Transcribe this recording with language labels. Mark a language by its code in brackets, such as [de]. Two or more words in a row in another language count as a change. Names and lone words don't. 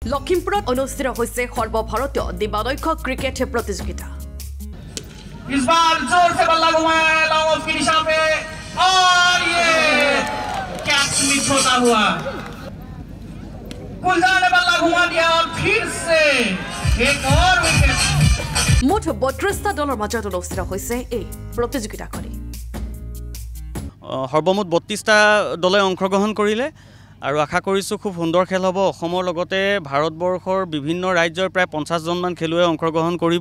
[as] লখিমপুৰত অনুষ্ঠিত হৈছে সৰ্বভাৰতীয় দিবানৈক্য ক্ৰিকেট প্ৰতিযোগিতা। [hi] इस बार जोर से बल्ला घुमाया है लॉन्ग ऑफ की दिशा पे और ये कैच मिस होता हुआ गुलजार ने बल्ला घुमा दिया और फिर से एक और विकेट। [as] মুঠ 32টা দলৰ মাজত অনুষ্ঠিত হৈছে এই প্ৰতিযোগিতাখনি। সৰ্বমুঠ 32টা দলে অংশগ্ৰহণ কৰিলে আৰু আশা কৰিছোঁ খুব সুন্দৰ খেল হ'ব। অসমৰ লগতে ভাৰতবৰ্ষৰ বিভিন্ন ৰাজ্যৰ প্ৰায় 50 জনমান খেলুৱৈ অংশগ্ৰহণ কৰিব।